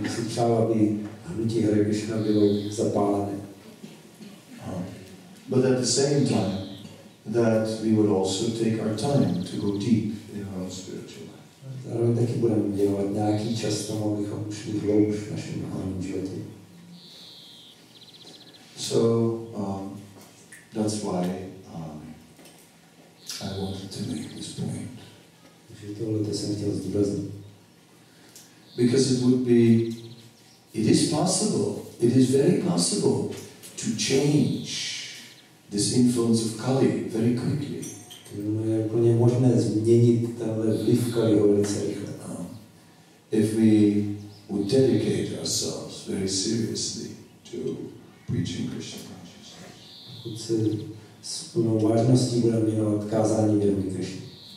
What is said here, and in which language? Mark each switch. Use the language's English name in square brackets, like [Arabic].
[Czech] Bych si přál, aby hnutí Hare Krishna bylo zapálené. [English] But at the same time, that we would also take our time to go deep in our own spiritual life. [Czech] Zároveň taky budeme věnovat nějaký čas tomu, abychom šli hloubš v našem duchovním životě. [English] So that's why I wanted to make this point. [Czech] Takže tohle jsem chtěl zdůraznit. [English] Because it is possible, it is very possible to change this influence of Kali very quickly. [Czech] Je úplně možné změnit tenhle vliv Kaliho velice rychle. [English] If we would dedicate ourselves very seriously to preaching Krishna consciousness. [Czech] Pokud se s plnou vážností budeme věnovat kázání vědomí Krishny.